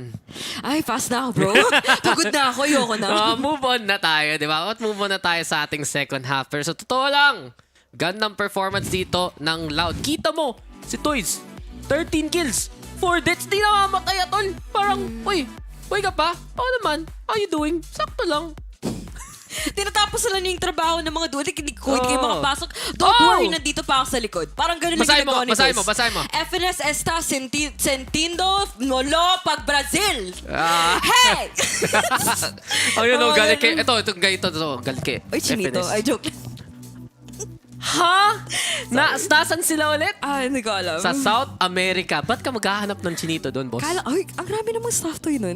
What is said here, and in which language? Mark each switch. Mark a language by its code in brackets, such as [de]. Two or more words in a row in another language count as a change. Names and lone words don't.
[tl] Ay, fast na ako, bro. Pagod na ako, ayoko na. Move on na tayo, di ba? At move on na tayo sa ating [en] second half. [tl] Pero sa totoo lang, gandang performance dito ng Loud. Kita mo, si Toys, 13 kills, 4 deaths, di namamatay [en] at all. [tl] Parang, uy ka pa? Ako naman, [en] how you doing? [tl] Sakto lang. Tinatapos sila yung trabaho ng mga duwag. Hindi kayo makapasok. [en] Don't worry, [tl] nandito pa ako sa likod. Parang ganun lang ginagawa ni Toys. Basahin mo. [pt] FNS está sentindo nolo pag Brazil. [en] Hey! [tl] Ayun, galit kay... Ito, galit kay Uy, chinito. Ay, joke. Ha? Nasan sila ulit? Hindi ko alam. Sa South America. Ba't ka maghahanap ng chinito doon, boss? Ay, ang rami namang staff to yun.